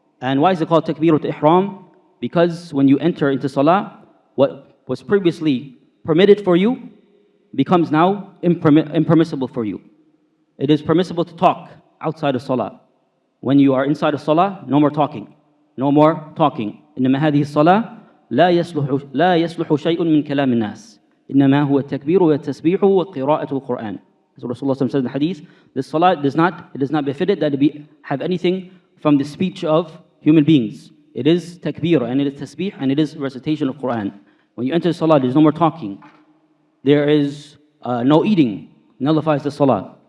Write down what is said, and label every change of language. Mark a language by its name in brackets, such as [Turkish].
[English] And why is it called takbiratul ihram? Because when you enter into salah, what was previously permitted for you becomes now impermissible for you. It is permissible to talk outside of salah. When you are inside of salah, no more talking. No more talking. [Arabic] إنما هذه الصلاة لا يصلح شيء من كلام الناس. إنما هو التكبير والتسبيح وقراءة القرآن. [English] As Rasulullah says in the hadith, this salah does not befit it that it have anything from the speech of human beings. It is takbir and it is tasbih and it is recitation of Quran. When you enter the salah, there's no more talking. There is no eating, nullifies the salah.